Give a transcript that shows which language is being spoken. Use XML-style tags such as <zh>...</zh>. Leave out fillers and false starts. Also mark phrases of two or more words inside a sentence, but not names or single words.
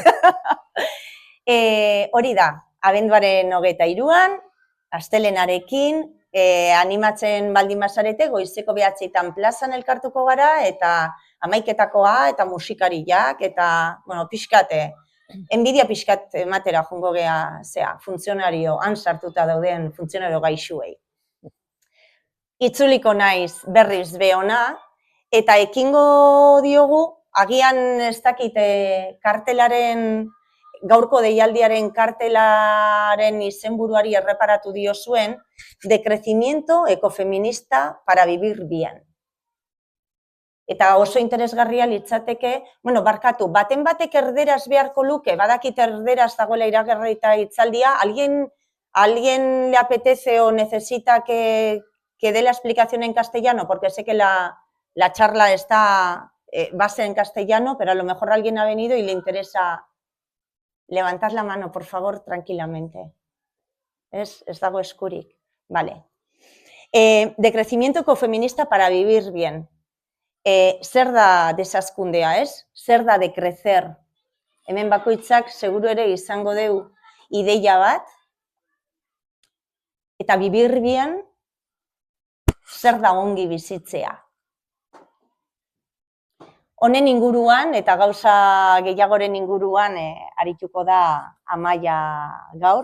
<eu>Hori da, abenduaren 23an, astelenarekin, animatzen baldin bazarete, goizeko 9:00 plazan elkartuko gara, eta hamaiketakoa, eta musikariak, eta, pixkate, enbidia pixkat ematera jungo gea, funtzionario, han sartuta dauden funtzionario gaixuei. Itzuliko naiz berriz behona, eta ekingo diogu, agian ez dakit kartelaren, gaurko deialdiaren kartelaren izenburuari erreparatu diozuen,</eu> <es>de crecimiento ecofeminista para vivir bien.</es> <eu>Eta oso interesgarria litzateke, baten batek erderaz beharko luke, badakit erderaz dagoela iragarrita hitzaldia,</eu> <es>¿alguien le apetece o necesita que dé la explicación en castellano? Porque sé que la charla va a ser en castellano, pero a lo mejor alguien ha venido y le interesa. Levantad la mano, por favor, tranquilamente.</es> <eu>Ez dago eskurik.</eu> <es>Vale. De crecimiento ecofeminista para vivir bien.</es> <eu>Zer da desazkundea, ez? Zer da</eu> <es>de crecer?</es> <eu>Hemen bakoitzak seguru ere izango deu ideia bat. Eta</eu> <es>vivir bien,</es> <eu>zer da ongi bizitzea? Honen inguruan eta gauza gehiagoren inguruan arituko da Amaia gaur.</eu>